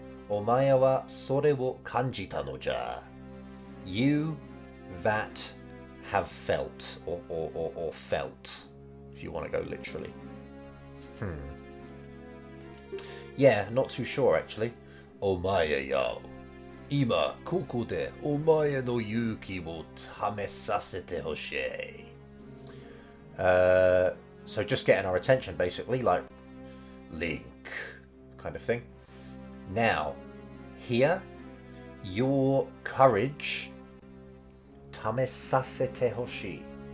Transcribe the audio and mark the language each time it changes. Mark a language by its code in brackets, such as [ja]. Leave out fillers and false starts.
[ja] お前はそれを感じたのじゃ. [en] You that have felt or felt, if you want to go literally. Yeah, not too sure actually. [ja] お前よ。今ここでお前の勇気を試させてほしい. [en] So just getting our attention basically, like Link kind of thing. Now, here, your courage [ja] 試させてほしい.